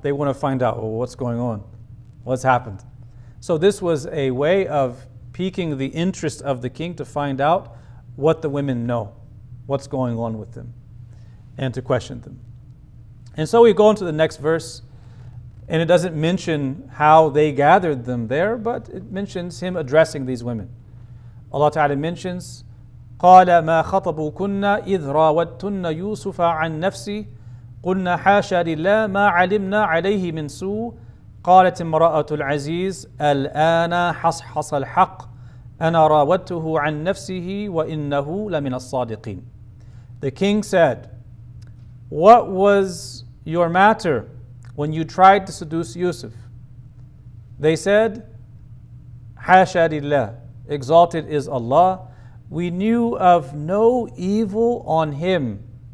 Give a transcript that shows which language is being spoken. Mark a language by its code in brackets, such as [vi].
[en] They want to find out, well, what's going on? What's happened? So this was a way of piquing the interest of the king to find out what the women know, what's going on with them, and to question them. And so we go into the next verse, and it doesn't mention how they gathered them there, but it mentions him addressing these women. Allah Ta'ala mentions, [ar] قَالَ مَا خَطَبُكُنَّ إِذْ رَاوَدْتُنَّ يُوسُفَ عَنْ نَفْسِهِ قُلْنَا حَاشَا لِلَّهِ مَا عَلِمْنَا عَلَيْهِ مِنْ سُوءٍ قالت امرأة العزيز الآن حصحص الحق أنا راودته عن نفسه وإنه لمن الصادقين. [en] The king said, what was your matter when you tried to seduce Yusuf? They said, [ar] حاشا لله, [en] exalted is Allah, we knew of no evil on him.